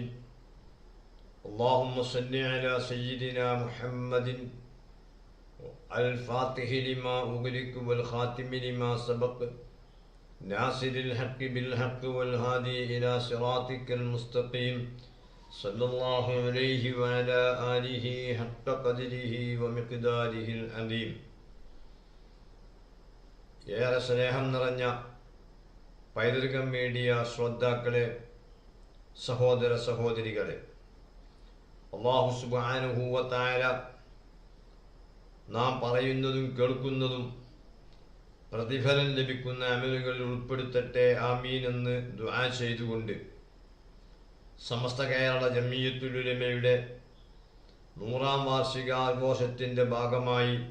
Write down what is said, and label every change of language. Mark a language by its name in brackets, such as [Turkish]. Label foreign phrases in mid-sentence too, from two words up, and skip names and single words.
[Arabic] اللهم صل على سيدنا محمد الفاتح لما أغلق والخاتم لما سبق ناصر الحق بالحق والهادي إلى صراطك المستقيم صلى الله عليه وعلى آله حق قدره ومقداره العظيم. [Malayalam] ഏറെ സ്നേഹം നിറഞ്ഞ പൈതൃകം മീഡിയ ശ്രോതാക്കളെ, സഹോദര സഹോദരികളെ, [Arabic] الله سبحانه وتعالى [Malayalam] നാം പറയുന്നതും കേൾക്കുന്നതും പ്രതിഫലം ലഭിക്കുന്ന അമലുകളിൽ ഉൾപ്പെടുത്തട്ടെ, ആമീൻ എന്ന് ദുആ ചെയ്തുകൊണ്ട് സമസ്ത കേരള ജംഇയ്യത്തുൽ ഉലമയുടെ 100ാം വാർഷികാഘോഷത്തിൻ്റെ ഭാഗമായി